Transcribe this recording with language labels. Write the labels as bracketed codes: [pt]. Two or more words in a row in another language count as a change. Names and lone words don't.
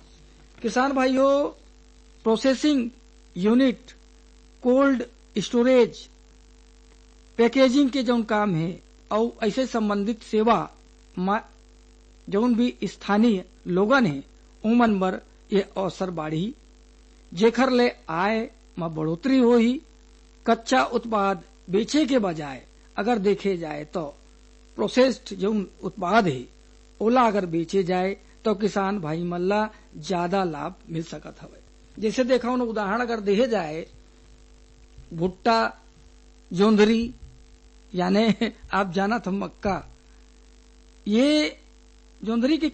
[hne] किसान भाइयों, [en] processing unit, cold storage, [hne] पैकेजिंग के जौन काम है और ऐसे संबंधित सेवा में जौन भी स्थानीय लोगन है उमन बर ये अवसर बाढ़ी, जेखर ले आय में बढ़ोतरी हो ही। कच्चा उत्पाद बेचे के बजाय अगर देखे जाए तो प्रोसेस्ड जो उत्पाद है ओला अगर बेचे जाए तो किसान भाई मल्ला ज्यादा लाभ मिल सकत हवे। जैसे देखा उन उदाहरण अगर देखे जाए, भुट्टा, जोंधरी यानी आप जाना था मक्का, ये जोंधरी की